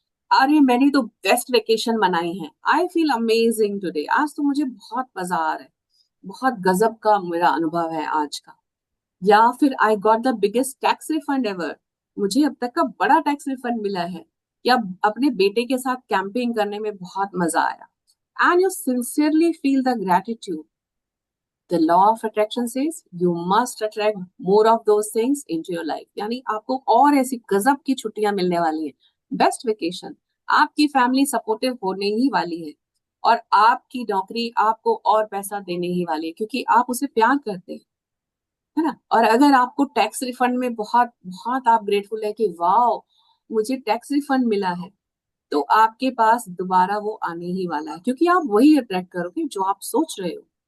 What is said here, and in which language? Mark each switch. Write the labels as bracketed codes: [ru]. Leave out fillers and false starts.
[hi] अरे मैंने तो बेस्ट वेकेशन मनाई है, [en] I feel amazing today, [hi] आज तो मुझे बहुत मजा आ रहा है, बहुत गजब का मेरा अनुभव है आज का, या फिर [en] I got the biggest tax refund ever, [hi] मुझे अब तक का बड़ा टैक्स रिफंड मिला है, या अपने बेटे के साथ कैंपिंग करने में बहुत मजा आया, [en] And you sincerely feel the gratitude. The law of attraction says you must attract more of those things into your life। [hi] यानी आपको और ऐसी गजब की छुट्टियां मिलने वाली हैं, बेस्ट वेकेशन, आपकी फैमिली सपोर्टिव होने ही वाली है, और आपकी नौकरी आपको और पैसा देने ही वाली है क्योंकि आप उसे प्यार करते हैं, है ना। और अगर आपको टैक्स रिफंड में बहुत बहुत आप ग्रेटफुल है कि वाह मुझे टैक्स रिफंड मिला है, तो आपके पास दोबारा वो आने ही वाला है क्योंकि आप वही अट्रैक्ट करोगे जो आप सोच रहे हो।